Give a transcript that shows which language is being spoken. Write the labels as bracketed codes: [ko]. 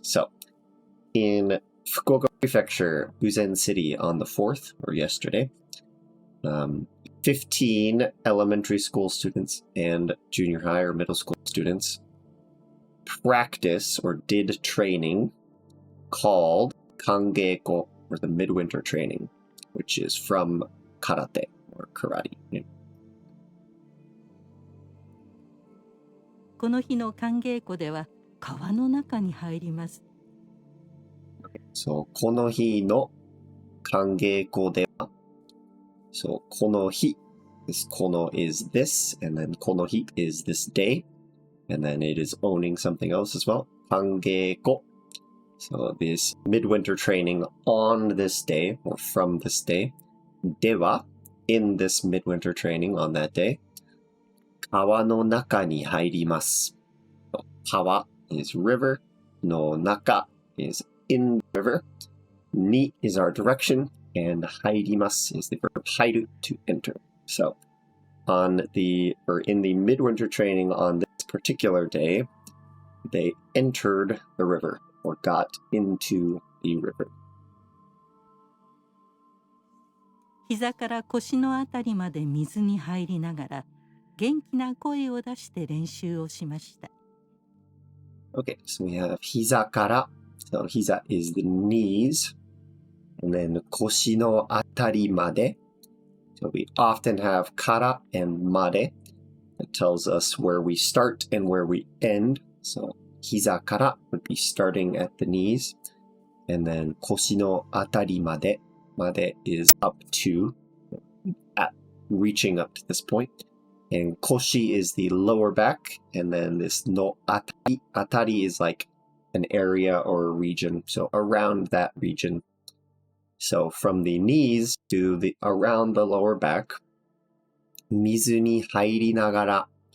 [en] So in Fukuoka Prefecture, Buzen City on the 4th, or yesterday, 15 elementary school students and junior high or middle school students practice or did training called 寒稽古, or the midwinter training, which is from karate or karate. [ja] この日の寒稽古では川の中に入ります。 [en] So [ja] この日の寒稽古では, [en] so [ja] この日, [en] this この is this, and then この日 is this day, and then it is owning something else as well. [ja] 寒稽古. [en] So this midwinter training on this day or from this day. では, in this midwinter training on that day, [ja] 川の中に入ります. [en] So, 川 is river, の中 is in the river, に is our direction, and 入ります is the verb 入る to enter. So in the midwinter training on this particular day, they entered the river or got into the river. [ja] 膝から腰のあたりまで水に入りながら元気な声を出して練習をしました。 [en] Okay, so we have [ja] 膝から. [en] So 膝 is the knees. And then [ja] 腰のあたりまで. [en] So we often have から and まで. It tells us where we start and where we end. So [ja] 膝から [en] would be starting at the knees. And then [ja] 腰のあたりまで. [en] まで is up to, at reaching up to this point. And 腰 is the lower back. And then this のあたり. あたり is like an area or a region. So around that region. So from the knees to the around the lower back, [ja] 水に入りながら.